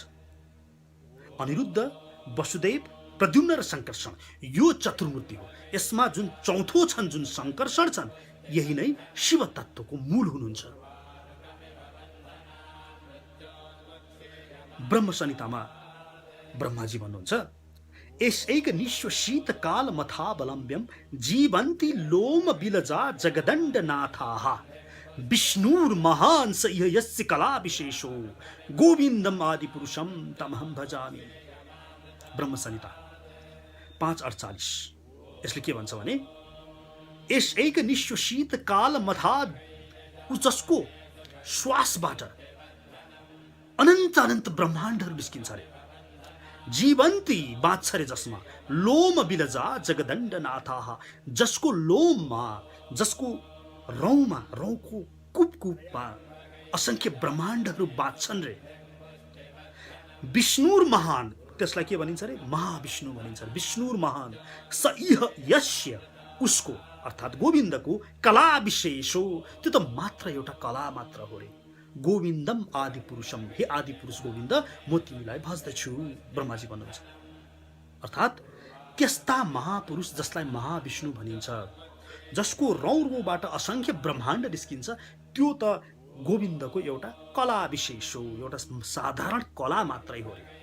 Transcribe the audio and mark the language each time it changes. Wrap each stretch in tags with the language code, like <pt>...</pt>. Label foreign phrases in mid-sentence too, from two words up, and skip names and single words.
<ne>अनिरुद्ध, वसुदेव, प्रद्युम्न र संकर्षण यो चतुर्मूर्ति हो। यसमा जुन चौथो छन्, जुन संकर्षण छन्, यही नै शिव तत्त्वको मूल हुनुहुन्छ। ब्रह्म संहितामा ब्रह्माजी भन्नुहुन्छ,</ne> <sa>एषैक निश्व शीतकाल मथावलम्ब्यम जीवन्ति लोम बिलजा जगदण्ड नाथाः विष्णुर्महान् स इह यस्य कला विशेषो गोविन्दम आदि पुरुषम तमहं भजामि।</sa> <ne>ब्रह्म संहिता 5:48। यसले के भन्छ भने,</ne> <sa>एषैक निश्व शीतकाल मथा,</sa> <ne>जसको श्वासबाट अनन्त ब्रह्माण्डहरू निस्किन्छ रे, जीवन्ती बाँच्छ रे जसमा,</ne> <sa>लोम बिलजा जगदण्ड नाथाः,</sa> <ne>जसको लोममा, जसको रौँमा, रौँको कुपकुपमा असंख्य ब्रह्माण्डहरू बाँच्छन् रे।</ne> <sa>विष्णुर महान,</sa> <ne>त्यसलाई के भनिन्छ रे? महाविष्णु भनिन्छ।</ne> <sa>विष्णुर महान स इह यस्य,</sa> <ne>उसको अर्थात् गोविन्दको कला विशेष हो, त्यो त मात्र एउटा कला मात्र हो रे।</ne> <sa>गोविन्दम आदि पुरुषम,</sa> <ne>हे आदि पुरुष गोविन्द, म तिमीलाई भज्दछु, ब्रह्माजी भन्नुहुन्छ। अर्थात् त्यस्ता महापुरुष जसलाई महाविष्णु भनिन्छ, जसको रौँ असंख्य ब्रह्माण्ड निस्किन्छ, त्यो त गोविन्दको एउटा कला विशेष हो, एउटा साधारण कला मात्रै हो रे।</ne>